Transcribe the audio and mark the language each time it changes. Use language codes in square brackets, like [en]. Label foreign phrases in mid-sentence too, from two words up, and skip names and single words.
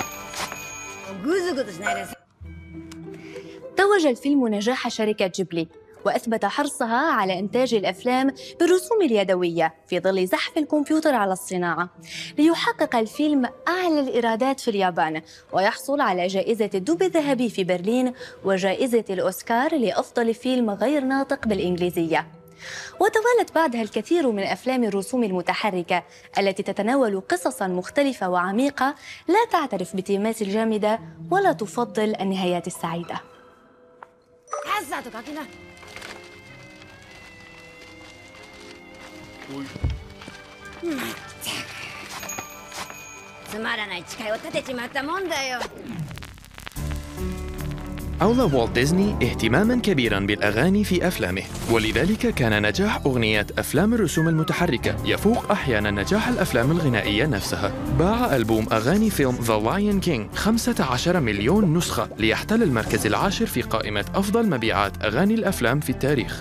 [ar] توج الفيلم نجاح شركة جيبلي، وأثبت حرصها على إنتاج الأفلام بالرسوم اليدوية في ظل زحف الكمبيوتر على الصناعة، ليحقق الفيلم أعلى الإيرادات في اليابان ويحصل على جائزة الدب الذهبي في برلين وجائزة الأوسكار لأفضل فيلم غير ناطق بالإنجليزية. وتوالت بعدها الكثير من أفلام الرسوم المتحركة التي تتناول قصصاً مختلفة وعميقة لا تعترف بالتيمات الجامدة ولا تفضل النهايات السعيدة. [ja] つまらない誓いを立てちまったもんだよ。 [ar] أولى والت ديزني اهتماماً كبيراً بالأغاني في أفلامه، ولذلك كان نجاح أغنيات أفلام الرسوم المتحركة يفوق أحياناً نجاح الأفلام الغنائية نفسها. باع ألبوم أغاني فيلم The Lion King 15 مليون نسخة ليحتل المركز العاشر في قائمة أفضل مبيعات أغاني الأفلام في التاريخ.